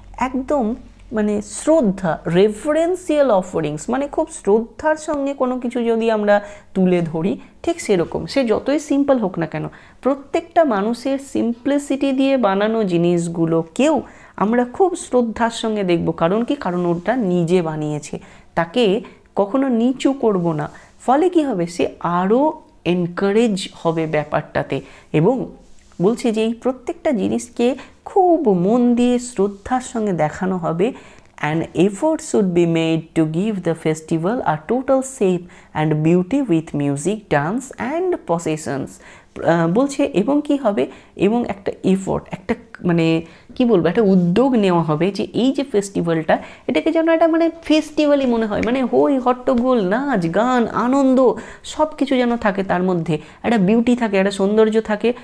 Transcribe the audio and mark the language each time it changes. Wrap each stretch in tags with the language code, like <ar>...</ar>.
<bn>একদম মানে শ্রদ্ধা, রেফারেন্সিয়াল অফারিংস, মানে খুব শ্রদ্ধার সঙ্গে কোনো কিছু যদি আমরা তুলে ধরি ঠিক সেরকম, সে যতই সিম্পল হোক না কেন, প্রত্যেকটা মানুষের সিম্পলিসিটি দিয়ে বানানো জিনিসগুলোকেও আমরা খুব শ্রদ্ধার সঙ্গে দেখব। কারণ কি? কারণ ওটা নিজে বানিয়েছে, তাকে কখনো নিচু করব না। ফলে কি হবে, সে আরও এনকারেজ হবে ব্যাপারটাতে। এবং বলছে যে এই প্রত্যেকটা জিনিসকে খুব মন দিয়ে শ্রদ্ধার সঙ্গে দেখানো হবে।</bn> <en>An effort should be made to give the festival a total shape and beauty with music, dance and processions.</en> <bn>বলছে এবং কি হবে, এবং একটা এফোর্ট, একটা মানে কি বলবো, একটা উদ্যোগ নেওয়া হবে যে এই যে ফেস্টিভ্যালটা, এটাকে যেন একটা মানে ফেস্টিভ্যালই মনে হয়, মানে হই হট্টগোল, নাচ গান আনন্দ সব কিছু যেন থাকে, তার মধ্যে একটা বিউটি থাকে, একটা সৌন্দর্য থাকে।</bn>